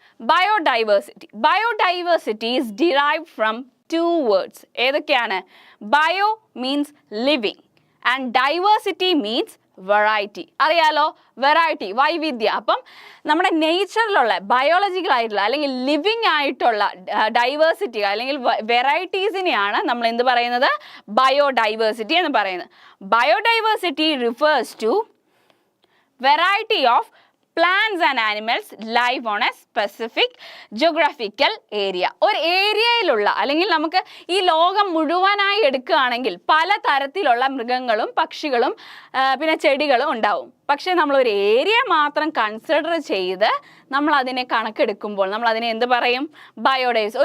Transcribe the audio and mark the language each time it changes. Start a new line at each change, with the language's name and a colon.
English: Biodiversity is derived from 2 words.
Malayalam: ഏതൊക്കെയാണ്?
English: Bio means living and diversity means variety.
Malayalam: അറിയാലോ, variety, വൈവിധ്യം. അപ്പം നമ്മുടെ നേച്ചറിലുള്ള ബയോളജിക്കൽ ആയിട്ടുള്ള അല്ലെങ്കിൽ ലിവിങ് ആയിട്ടുള്ള ഡൈവേഴ്സിറ്റി അല്ലെങ്കിൽ വെറൈറ്റീസിനെയാണ് നമ്മൾ എന്ത് പറയുന്നത്, ബയോഡൈവേഴ്സിറ്റി എന്ന് പറയുന്നത്.
English: Biodiversity refers to variety of plants and animals live on a specific geographical area.
Malayalam: ഒരു ഏരിയയിലുള്ള അല്ലെങ്കിൽ നമുക്ക് ഈ ലോകം മുഴുവനായി എടുക്കുകയാണെങ്കിൽ പല തരത്തിലുള്ള മൃഗങ്ങളും പക്ഷികളും പിന്നെ ചെടികളും ഉണ്ടാവും. പക്ഷേ നമ്മളൊരു ഏരിയ മാത്രം കൺസിഡർ ചെയ്ത് നമ്മളതിനെ കണക്കെടുക്കുമ്പോൾ നമ്മളതിനെ എന്ത് പറയും, ബയോഡൈവേഴ്സിറ്റി.